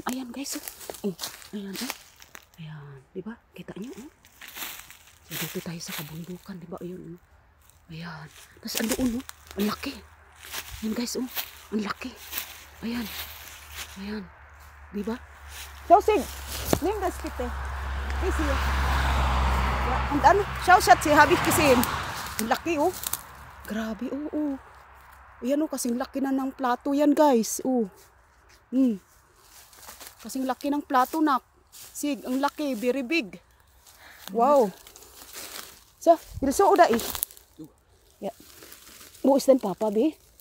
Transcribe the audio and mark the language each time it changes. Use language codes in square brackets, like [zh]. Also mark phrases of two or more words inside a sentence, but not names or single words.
[tl] Ayan, guys, oh. Ayan, oh. Ayan, di ba? Kita nyo, oh. So, dito tayo sa kabundukan, di ba? Ayun, oh. Ayan. Tapos, andoon, oh. Ang laki. Ayan, guys, oh. Ang laki. Ayan. Ayan. Di ba? [de] Schausig, nimm das bitte. Bis hier. Ja, und dann, schau, Schatzi, habe ich gesehen. [tl] Ang laki, oh. Grabe, oh, oh. Ayan, oh, kasing laki na ng plato yan, guys. Oh. Kasing laki ng plato, nak. Sig, ang laki, [en] very big. Wow. [de] So, willst du oder ich? Ja. Wo ist denn Papa, B?